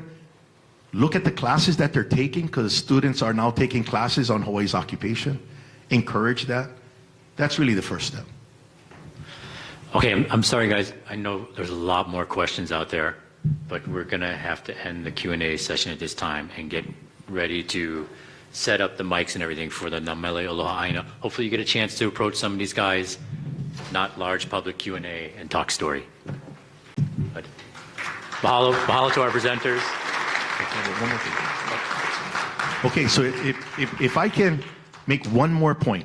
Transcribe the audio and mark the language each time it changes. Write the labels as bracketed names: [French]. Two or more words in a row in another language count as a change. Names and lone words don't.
[English] Look at the classes that they're taking, because students are now taking classes on Hawaii's occupation. Encourage that. That's really the first step. Okay, I'm sorry guys, I know there's a lot more questions out there, but we're gonna have to end the Q&A session at this time and get ready to set up the mics and everything for the [Hawaiian] mele Aloha ʻāina. [English] Hopefully you get a chance to approach some of these guys, not large public Q&A, and talk story. But mahalo to our presenters. Okay, so if I can make one more point.